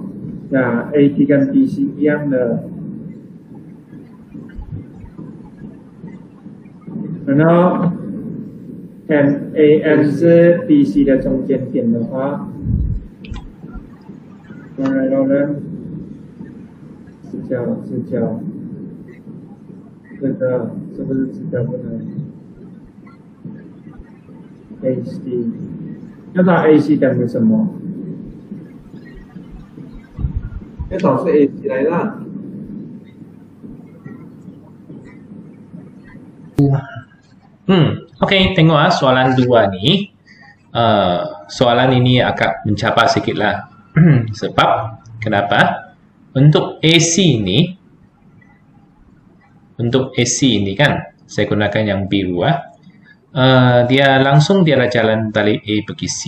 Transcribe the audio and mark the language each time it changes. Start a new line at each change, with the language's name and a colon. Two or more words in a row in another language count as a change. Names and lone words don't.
Chinese: 那 AD 跟 BC 一样的。然后 AM 是 BC 的中间点的话，然后呢，直角，这个是不是直角不能 ？AC， 要找 AC 等于什么？要找是 AC 来啦。
Malay: Okey, tengok soalan 2 ni. Soalan ini agak mencabar sikit lah. Sebab, kenapa? Untuk AC ni kan, saya gunakan yang biru dia langsung dia ada jalan dari A pergi C.